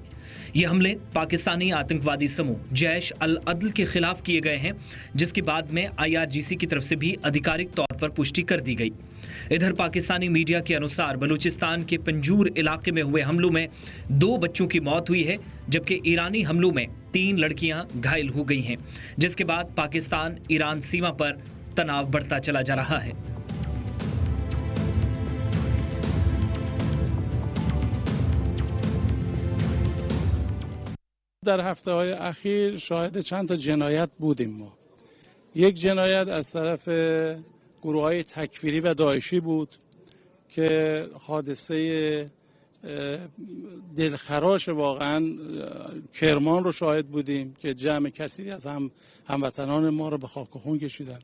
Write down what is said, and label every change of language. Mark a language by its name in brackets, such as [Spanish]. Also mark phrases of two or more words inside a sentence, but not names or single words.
[Hindi] ये हमले पाकिस्तानी आतंकवादी समूह जैश अल अदल के खिलाफ किए गए हैं, जिसके बाद में IRGC की तरफ से भी आधिकारिक तौर पर पुष्टि कर दी गई। इधर पाकिस्तानी मीडिया के अनुसार बलूचिस्तान के पंजूर इलाके में हुए हमलों में 2 बच्चों की मौत हुई है, जबकि ईरानी हमलों में 3 लड़कियां घायल हो गई हैं, जिसके बाद पाकिस्तान ईरान सीमा पर तनाव बढ़ता चला जा रहा है। [Persian] در هفته‌های اخیر شاهد چند تا جنایت بودیم ما. یک جنایت از طرف گروه‌های تکفیری و داعشی بود که حادثه دلخراش واقعا کرمان رو شاهد بودیم که جمع کثیری از هموطنان ما رو به خاک و خون کشیدن.